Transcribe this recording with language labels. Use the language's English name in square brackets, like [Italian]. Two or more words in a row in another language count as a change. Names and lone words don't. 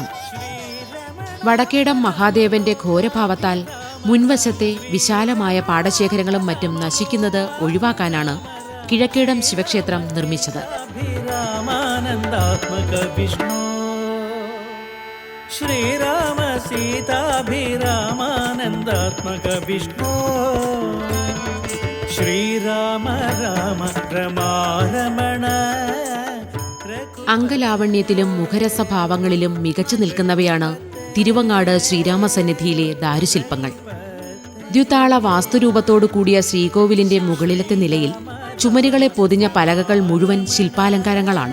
[Malayalam] വടക്കേടം മഹാദേവന്റെ ഘോരഭാവത്താൽ മുൻവശത്തെ വിശാലമായ പാടശേഖരങ്ങളും മറ്റും നശിക്കുന്നത് ഒഴിവാക്കാനാണ് കിഴക്കേടം ശിവക്ഷേത്രം നിർമ്മിച്ചത്. [Sanskrit] അഭിരാമാനന്ദാത്മക വിഷ്ണു श्रीराम सीताभिरामानन्दात्मक विष्णो श्रीराम राम रमारमण [Malayalam] അംഗലാവണ്യത്തിലും മുഖരസഭാവങ്ങളിലും മികച്ചു നിൽക്കുന്നവയാണ് തിരുവങ്ങാട് ശ്രീരാമസന്നിധിയിലെ ദാരുശില്പങ്ങൾ. ദ്വിതാള വാസ്തുരൂപത്തോടു കൂടിയ ശ്രീകോവിലിന്റെ മുകളിലത്തെ നിലയിൽ ചുമരുകളെ പൊതിഞ്ഞ പലകകൾ മുഴുവൻ ശില്പാലങ്കാരങ്ങളാണ്.